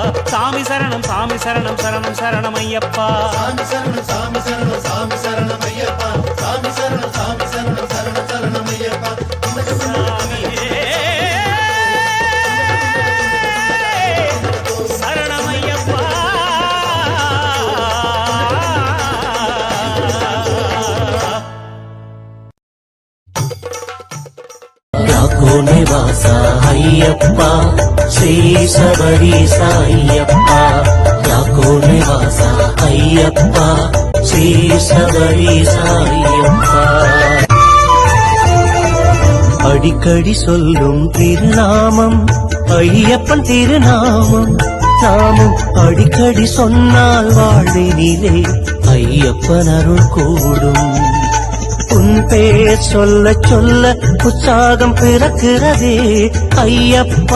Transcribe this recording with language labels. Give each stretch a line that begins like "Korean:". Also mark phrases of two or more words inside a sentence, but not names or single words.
Tamil: சாமி சரணம் சாமி சரணம் சரணம் சரணம் ஐயப்பா. சாமி சரணம் சாமி சரணம் சாமி சரணம் ஐயப்பா. சாமி சரணம் சாமி சரணம் சரணம் சரணம் ஐயப்பா. சரணம் ஐயப்பா.
Telugu: నివాస అయ్యప్ప శ్రీ శబరీశ అయ్యప్ప. యాకో నివాస అయ్యప్ప శ్రీ శబరీశ అయ్యప్ప.
Tamil: அடிக்கடி சொல்லும் திருநாமம் ஐயப்பன் திருநாமம். நாமும் அடிக்கடி சொன்னால் வாழ்வினிலே ஐயப்பன் அருள் கூடும். உன் பேர் சொல்ல சொல்ல உற்சாகம் பிறக்கிறதே ஐயப்பா.